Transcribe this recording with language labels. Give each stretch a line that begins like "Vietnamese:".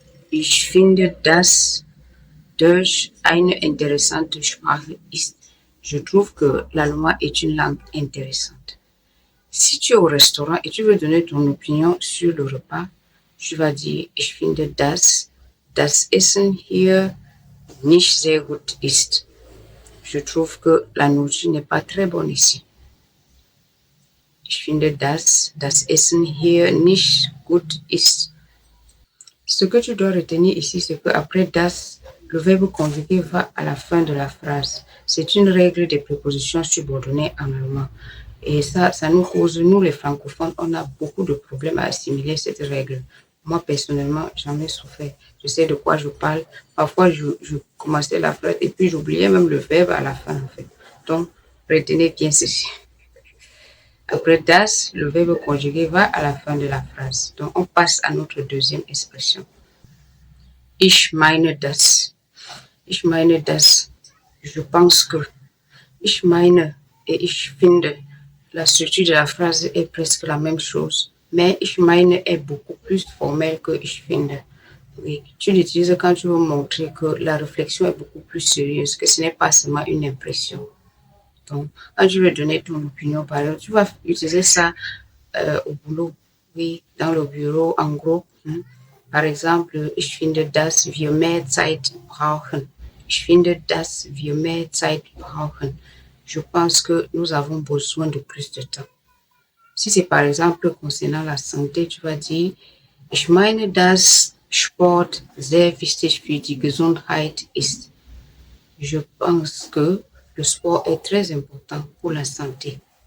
German: Ich finde, dass Deutsch eine interessante Sprache ist.
French: Je trouve que l'allemand est une langue intéressante. Si tu es au restaurant et tu veux donner ton opinion sur le repas, tu vas dire,
German: ich finde, dass das Essen hier nicht sehr gut ist.
French: Je trouve que la nourriture n'est pas très bonne ici.
German: Ich finde, dass das Essen hier nicht gut ist.
French: Ce que tu dois retenir ici, c'est qu'après das, le verbe conjugué va à la fin de la phrase. C'est une règle des prépositions subordonnées en allemand. Et ça nous cause, nous les francophones, on a beaucoup de problèmes à assimiler cette règle. Moi, personnellement, j'en ai souffert. Je sais de quoi je parle. Parfois, je commençais la phrase et puis j'oubliais même le verbe à la fin, en fait. Donc, retenez bien ceci. Après das, le verbe conjugué va à la fin de la phrase. Donc, on passe à notre deuxième expression.
German: Ich meine das. Ich meine das.
French: Je pense que.
German: Ich meine et ich finde.
French: La structure de la phrase est presque la même chose, mais ich meine est beaucoup plus formelle que ich finde. Oui, tu l'utilises quand tu veux montrer que la réflexion est beaucoup plus sérieuse, que ce n'est pas seulement une impression. Donc, quand tu veux donner ton opinion, par exemple, tu vas utiliser ça au boulot, oui, dans le bureau, en gros. Par exemple,
German: ich finde, dass wir mehr Zeit brauchen. Ich finde, dass wir mehr Zeit brauchen.
French: Je pense que nous avons besoin de plus de temps. Si c'est par exemple concernant la santé, tu vas dire,
German: ich meine, dass Sport sehr wichtig für die Gesundheit ist.
French: Je pense que le sport est très important pour la santé.